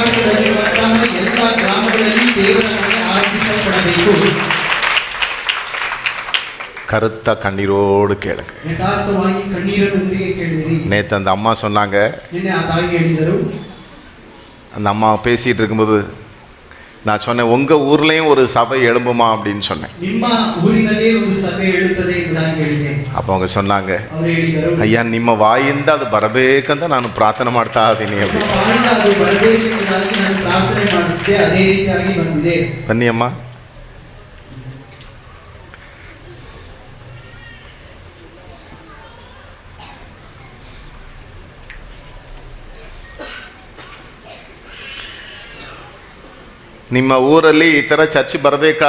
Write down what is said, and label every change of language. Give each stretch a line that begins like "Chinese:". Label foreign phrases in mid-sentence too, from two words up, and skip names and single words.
Tamil: கருத்த கண்ணீரோடு கேளுங்க. நேற்று அந்த அம்மா சொன்னாங்க, அந்த அம்மா பேசிட்டு இருக்கும்போது நான் சொன்னேன் உங்க ஊர்லயும் ஒரு சபை எழும்புமா அப்படின்னு சொன்னேன்.
Kannada: ನಿಮ್ಮ ಊರಿನಲ್ಲಿ ಒಂದು ಸಭೆ ಹೇಳುತ್ತದೆ ಎಂಬುದಾಗಿ ಹೇಳಿದೆ.
Tamil: அப்போ அவங்க சொன்னாங்க,
Kannada: ಅವರು ಹೇಳಿದರು, ಅಯ್ಯ ನಿಮ್ಮ ವಾಯಿಂದ ಅದು ಬರಬೇಕಂತ ನಾನು ಪ್ರಾರ್ಥನೆ ಮಾಡ್ತಾ ಇದ್ದೀನಿ ನಿಮ್ಮ
Tamil: அப்படின்னு.
Kannada: ಬಾಯಿಂದ ಅದು ಬರಬೇಕು ಎಂಬುದಾಗಿ ನಾನು ಪ್ರಾರ್ಥನೆ ಮಾಡುತ್ತಿದ್ದೆ, ಅದೇ ರೀತಿಯಾಗಿ ಬಂದಿದೆ. ಬನ್ನಿ ಅಮ್ಮ. ನಿಮ್ಮ ಊರಲ್ಲಿ ಈ ಥರ ಚರ್ಚ್ ಬರಬೇಕಾ?